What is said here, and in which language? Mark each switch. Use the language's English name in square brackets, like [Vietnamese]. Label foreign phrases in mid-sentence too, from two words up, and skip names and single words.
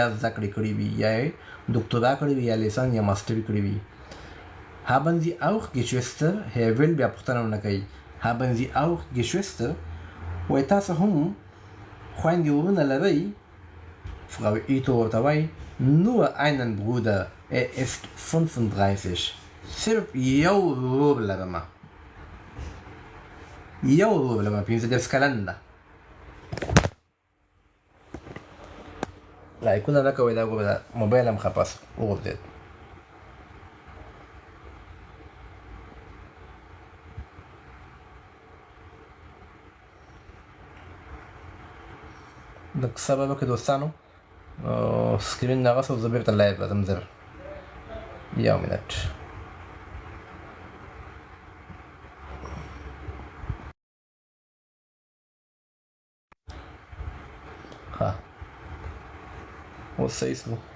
[Pashto] زده کړې کړې وي یا یې دوکتورا کړې وي یا لیسانس یا ماسټري کړې وي [German] haben Sie auch Geschwister [Pashto] Herr Will بیا پوښتنه ونه کوي [German] haben Sie auch Geschwister [Pashto] وایي تاسو هم خویندې ورونه لرئ Frau Ito ورته وایي [German] nur einen Bruder ist 35 [Pashto] صرف یو ورور لرمه 15 کلن ده لایکونه نه کوئ دا ګوره موبایل هم خپس وغورځېد لږ صبر وکړئ دوستانو سکرین دغه څه زه بېرته لایو راځم زر یو منټ ها اوس صحیح شو